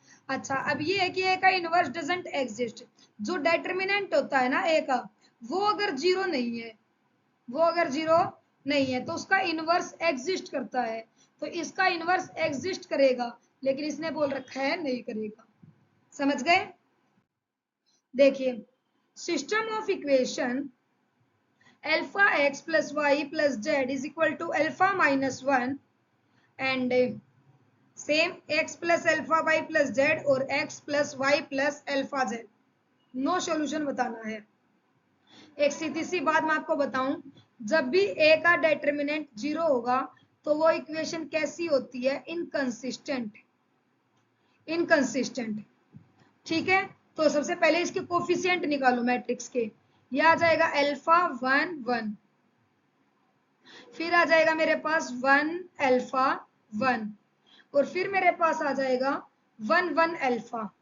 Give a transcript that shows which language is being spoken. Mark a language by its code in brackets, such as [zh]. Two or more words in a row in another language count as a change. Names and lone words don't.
[hi] अच्छा, अब ये है कि ए का [en] inverse doesn't exist. [hi] जो डिटरमिनेंट होता है ना ए का, वो अगर जीरो नहीं है, वो अगर जीरो नहीं है तो उसका [en] inverse exist [hi] करता है। तो इसका [en] inverse exist [hi] करेगा, लेकिन इसने बोल रखा है नहीं करेगा। समझ गए। देखिए, [en] system of equation alpha x plus y plus z is equal to alpha minus 1 and same x plus alpha y plus z और x plus y plus alpha z। no solution [hi] बताना है। एक सीधी सी बात मैं आपको बताऊं, जब भी a का डिटरमिनेंट जीरो होगा तो वो इक्वेशन कैसी होती है, इनकंसिस्टेंट। इनकंसिस्टेंट, ठीक है। तो सबसे पहले इसके कोफिशिएंट निकालो मैट्रिक्स के। ये आ जाएगा अल्फा 1 1, फिर आ जाएगा मेरे पास 1 अल्फा 1, और फिर मेरे पास आ जाएगा 1 1 अल्फा।